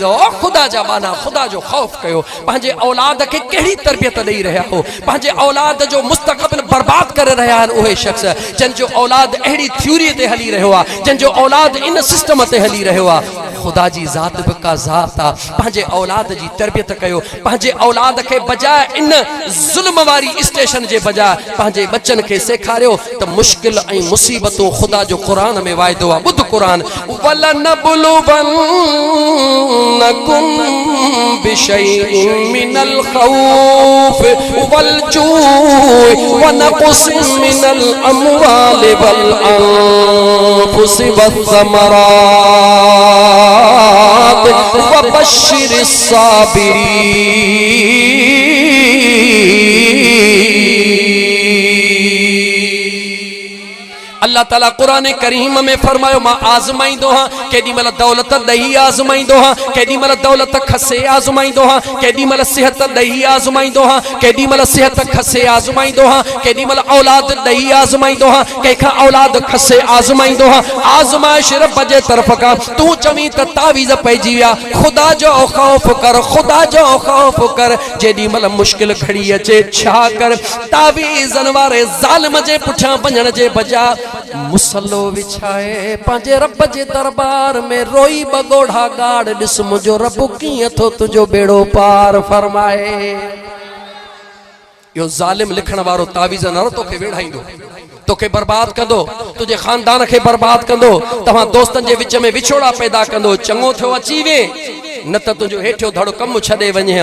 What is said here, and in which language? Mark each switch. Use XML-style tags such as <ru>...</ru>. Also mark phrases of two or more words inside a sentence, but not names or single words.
<sd>ओ ख़ुदा जा बाना, ख़ुदा जो ख़ौफ़ कयो। पंहिंजे औलाद खे कहिड़ी तरबियत ॾेई रहिया हो, पंहिंजे औलाद जो मुस्तक़बिल बर्बाद करे रहिया आहिनि उहे शख़्स जंहिंजो औलाद अहिड़ी थ्योरी ते हली रहियो आहे, जंहिंजो औलाद इन सिस्टम ते हली रहियो आहे। ख़ुदा जी ज़ात बि का ज़ात आहे। पंहिंजे औलाद जी तरबियत कयो, पंहिंजे औलाद खे बजाए इन ज़ुल्म वारी स्टेशन जे बजाए पंहिंजे बच्चन खे सेखारियो त मुश्किल ऐं मुसीबतूं ख़ुदा जो क़ुरान में वाइदो आहे। ॿुध क़ुरान,</sd> <ar>ولنبلونكم بشيء من الخوف والجوع ونقص من الأموال والأنفس والثمرات وبشر الصابرين.</ar> <sd>अल्लाह ताला कुरान करीम में फरमायो मां आज़माईंदो हां, केॾी महिल दौलत ॾेई आज़माईंदो हां, केॾी महिल दौलत खसे आज़माईंदो हां, केॾी महिल सिहत ॾेई आज़माईंदो हां, केॾी महिल सिहत खसे आज़माईंदो हां, केॾी महिल औलाद ॾेई आज़माईंदो हां, कंहिंखां औलाद खसे आज़माईंदो हां। आज़माइश रब जे तरफ़ खां। तूं चवीं त तावीज़ पइजी विया, ख़ुदा जो ख़ौफ़ कर, ख़ुदा जो ख़ौफ़ कर। जेॾी महिल मुश्किल घड़ी अचे छा कर, तावीज़न वारे ज़ालिम जे पुठियां वञण जे बजाए मुसल्लो विछाए पंहिंजे रब जे दरबार में रोई बगोड़ा गाड़, ॾिस मुंहिंजो रब कीअं थो तुंहिंजो बेड़ो पार फरमाए। इहो ज़ालिम लिखण वारो तावीज़ न तोखे वेढ़ाईंदो, तोखे बर्बाद कंदो, तुंहिंजे ख़ानदान खे बर्बाद कंदो, तव्हां दोस्तनि जे विच में विछोड़ा पैदा कंदो। चङो थियो अची वे, न त तुंहिंजो हेठियो धड़ो कमु छॾे वञे।</sd>